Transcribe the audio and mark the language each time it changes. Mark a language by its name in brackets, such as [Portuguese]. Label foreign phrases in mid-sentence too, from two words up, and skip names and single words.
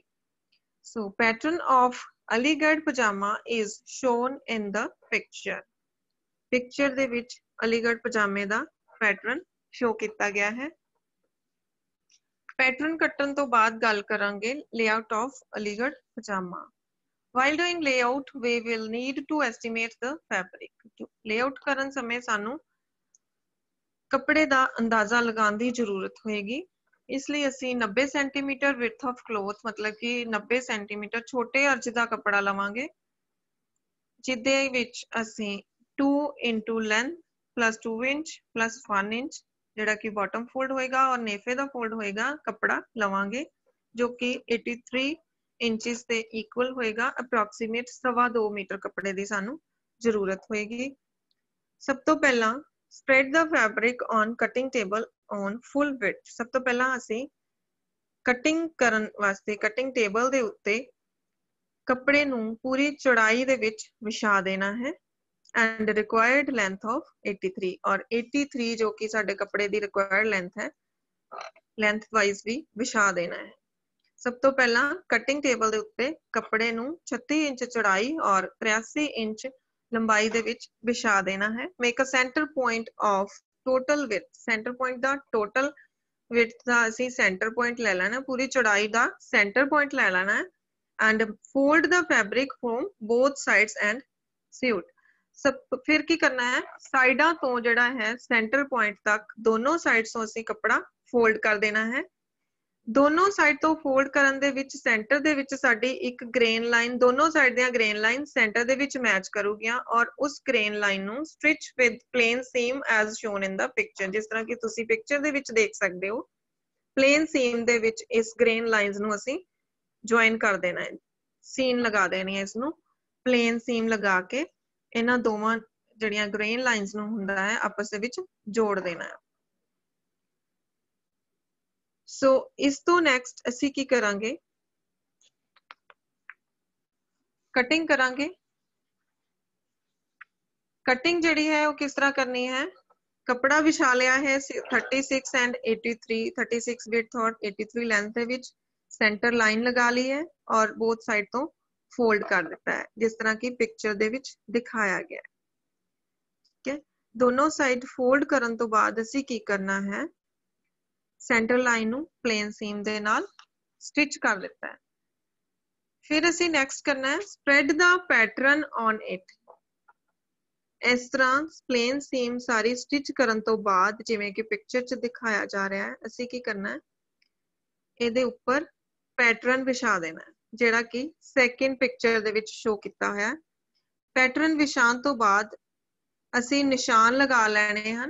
[English] So pattern of Aligarh pajama is shown in the picture. [Punjabi] Picture ਦੇ ਵਿੱਚ ਅਲੀਗੜ੍ਹ ਪਜਾਮੇ ਦਾ ਪੈਟਰਨ ਸ਼ੋ ਕੀਤਾ ਗਿਆ ਹੈ। ਪੈਟਰਨ ਕੱਟਣ ਤੋਂ ਬਾਅਦ ਗੱਲ ਕਰਾਂਗੇ [English] layout of [Punjabi] ਅਲੀਗੜ੍ਹ ਪਜਾਮਾ। [English] While doing layout, we will need to estimate the fabric. [Punjabi] Layout ਕਰਨ ਸਮੇਂ ਸਾਨੂੰ ਕੱਪੜੇ ਦਾ ਅੰਦਾਜ਼ਾ ਲਗਾਉਣ ਦੀ ਜ਼ਰੂਰਤ ਹੋਏਗੀ। ਇਸ ਲਈ ਅਸੀਂ 90 ਸੈਂਟੀਮੀਟਰ [English] width of cloth [Punjabi] ਮਤਲਬ ਕਿ 90 ਸੈਂਟੀਮੀਟਰ ਛੋਟੇ ਅਰਜ ਦਾ ਕੱਪੜਾ ਲਵਾਂਗੇ ਜਿਹਦੇ ਵਿੱਚ ਅਸੀਂ [English] 2 into length plus 2 inch plus 1 inch [Punjabi] ਜਿਹੜਾ ਕਿ [English] bottom fold [Punjabi] ਹੋਏਗਾ ਔਰ ਨੇਫੇ ਦਾ fold ਹੋਏਗਾ ਕੱਪੜਾ ਲਵਾਂਗੇ ਜੋ ਕਿ 83 ਇੰਚਸ ਦੇ ਇਕੁਅਲ ਹੋਏਗਾ। ਅਪਰੋਕਸੀਮੇਟ 2.25 ਮੀਟਰ ਕੱਪੜੇ ਦੀ ਸਾਨੂੰ ਜ਼ਰੂਰਤ ਹੋਏਗੀ। ਸਭ ਤੋਂ ਪਹਿਲਾਂ [English] spread the fabric on cutting table on full width. [Punjabi] ਸਭ ਤੋਂ ਪਹਿਲਾਂ ਅਸੀਂ ਕਟਿੰਗ ਕਰਨ ਵਾਸਤੇ [English] cutting table [Punjabi] ਦੇ ਉੱਤੇ ਕੱਪੜੇ ਨੂੰ ਪੂਰੀ ਚੌੜਾਈ ਦੇ ਵਿੱਚ ਵਿਛਾ ਦੇਣਾ ਹੈ [English] and required length of [Punjabi] 83 ਔਰ 83 ਜੋ ਕਿ ਸਾਡੇ ਕੱਪੜੇ ਦੀ [English] required length [Punjabi] ਹੈ [English] length wise [Punjabi] ਵੀ ਵਿਛਾ ਦੇਣਾ ਹੈ। ਸਭ ਤੋਂ ਪਹਿਲਾਂ [English] cutting table [Punjabi] ਦੇ ਉੱਤੇ ਕੱਪੜੇ ਨੂੰ 36 ਇੰਚ ਚੌੜਾਈ ਔਰ 83 ਇੰਚ ਲੰਬਾਈ ਦੇ ਵਿੱਚ ਵਿਛਾ ਦੇਣਾ ਹੈ। [English] Make a center point of total width. Center point ਦਾ total width [Punjabi] ਦਾ ਅਸੀਂ [English] center point [Punjabi] ਲੈ ਲੈਣਾ ਪੂਰੀ ਚੌੜਾਈ ਦਾ [English] center point [Punjabi] ਲੈ ਲੈਣਾ ਹੈ [English] and fold the fabric from both sides and sew it. [Punjabi] ਫਿਰ ਕੀ ਕਰਨਾ ਹੈ ਸਾਈਡਾਂ ਤੋਂ ਜਿਹੜਾ ਹੈ [English] center point [Punjabi] ਤੱਕ ਦੋਨੋਂ ਸਾਈਡਸ ਤੋਂ ਅਸੀਂ ਕੱਪੜਾ fold ਕਰ ਦੇਣਾ ਹੈ। ਦੋਨੋਂ ਸਾਈਡ ਤੋਂ fold ਕਰਨ ਦੇ ਵਿੱਚ center ਦੇ ਵਿੱਚ ਸਾਡੀ ਇੱਕ [English] grain line [Punjabi] ਦੋਨੋਂ ਸਾਈਡ ਦੀਆਂ [English] grain line [Punjabi] center ਦੇ ਵਿੱਚ ਮੈਚ ਕਰੂਗੀਆਂ ਔਰ ਉਸ [English] grain line [Punjabi] ਨੂੰ [English] stitch with plain seam as shown in the picture. [Punjabi] ਜਿਸ ਤਰ੍ਹਾਂ ਕਿ ਤੁਸੀਂ picture ਦੇ ਵਿੱਚ ਦੇਖ ਸਕਦੇ ਹੋ [English] plain seam [Punjabi] ਦੇ ਵਿੱਚ ਇਸ [English] grain lines [Punjabi] ਨੂੰ ਅਸੀਂ join ਕਰ ਦੇਣਾ ਹੈ ਸੀਨ ਲਗਾ ਦੇਣੀ ਹੈ ਇਸਨੂੰ [English] plain seam [Punjabi] ਲਗਾ ਕੇ ਇਹਨਾਂ ਦੋਵਾਂ ਜਿਹੜੀਆਂ [English] grain lines [Punjabi] ਨੂੰ ਹੁੰਦਾ ਹੈ ਆਪਸ ਦੇ ਵਿੱਚ ਜੋੜ ਦੇਣਾ ਹੈ। ਸੋ ਇਸ ਤੋਂ ਨੈਕਸਟ ਅਸੀਂ ਕੀ ਕਰਾਂਗੇ ਕਟਿੰਗ ਕਰਾਂਗੇ। ਕਟਿੰਗ ਜਿਹੜੀ ਹੈ ਉਹ ਕਿਸ ਤਰ੍ਹਾਂ ਕਰਨੀ ਹੈ ਕੱਪੜਾ ਵਿਛਾ ਲਿਆ ਹੈ 36 and 83 36 width ਔਰ 83 ਲੈਂਥ ਦੇ ਵਿੱਚ [English] center line [Punjabi] ਲਗਾ ਲਈ ਹੈ ਔਰ [English] both side [Punjabi] ਤੋਂ ਫੋਲਡ ਕਰ ਦਿੱਤਾ ਹੈ ਜਿਸ ਤਰ੍ਹਾਂ ਕਿ ਪਿਕਚਰ ਦੇ ਵਿੱਚ ਦਿਖਾਇਆ ਗਿਆ ਹੈ। ਠੀਕ ਹੈ ਦੋਨੋਂ ਸਾਈਡ ਫੋਲਡ ਕਰਨ ਤੋਂ ਬਾਅਦ ਅਸੀਂ ਕੀ ਕਰਨਾ ਹੈ [English] center line [Punjabi] ਨੂੰ [English] plain seam [Punjabi] ਦੇ ਨਾਲ ਸਟਿਚ ਕਰ ਦਿੱਤਾ ਹੈ। ਫਿਰ ਅਸੀਂ ਨੈਕਸਟ ਕਰਨਾ ਹੈ [English] spread the pattern on it. [Punjabi] ਇਸ ਤਰ੍ਹਾਂ [English] plain seam [Punjabi] ਸਾਰੀ ਸਟਿਚ ਕਰਨ ਤੋਂ ਬਾਅਦ ਜਿਵੇਂ ਕਿ ਪਿਕਚਰ 'ਚ ਦਿਖਾਇਆ ਜਾ ਰਿਹਾ ਹੈ ਅਸੀਂ ਕੀ ਕਰਨਾ ਹੈ ਇਹਦੇ ਉੱਪਰ ਪੈਟਰਨ ਵਿਛਾ ਦੇਣਾ ਹੈ। ਜਿਹੜਾ कि [English] second picture [Punjabi] ਦੇ ਵਿੱਚ ਸ਼ੋ ਕੀਤਾ ਹੋਇਆ। ਪੈਟਰਨ ਵਿਛਾਉਣ ਤੋਂ ਬਾਅਦ ਅਸੀਂ ਨਿਸ਼ਾਨ ਲਗਾ ਲੈਣੇ ਹਨ।